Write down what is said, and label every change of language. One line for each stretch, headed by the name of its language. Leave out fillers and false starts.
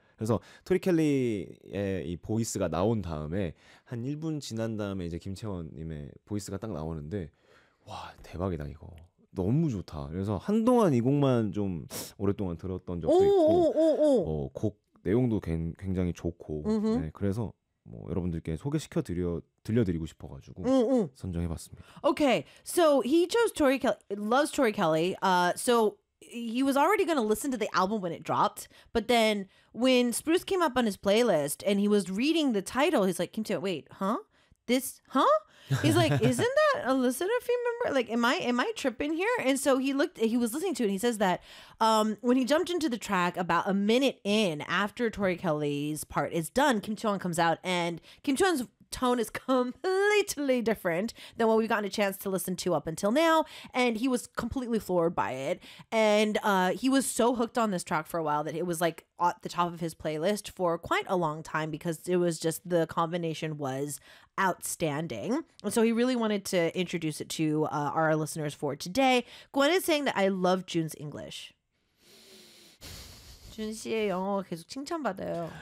Korean: 그래서 토리 켈리의 이 보이스가 나온 다음에 한 1분 지난 다음에 이제 김채원 님의 보이스가 딱 나오는데 와, 대박이다 이거. 너무 좋다. 그래서 한동안 이 곡만 좀 오랫동안 들었던 적도 있고 곡 내용도 굉장히 좋고 네, 그래서 뭐 여러분들께 들려드리고 싶어가지고 선정해봤습니다.
English: Okay, so he chose Tori Kelly, loves Tori Kelly. So he was already going to listen to the album when it dropped, but then when Spruce came up on his playlist and he was reading the title, he's like, Kim Tae, wait, huh? This, huh? He's like, isn't that a Lucidafine member? Like, am I tripping here? And so he was listening to it, and he says that when he jumped into the track about a minute in after Tori Kelly's part is done, Kim Chuan comes out, and Kim Chuan's tone is completely different than what we've gotten a chance to listen to up until now. And he was completely floored by it. And he was so hooked on this track for a while that it was like at the top of his playlist for quite a long time because it was just the combination was outstanding. And so he really wanted to introduce it to our listeners for today. Gwen is saying that I love June's English.
Korean: 준 씨의 영어 계속 칭찬받아요.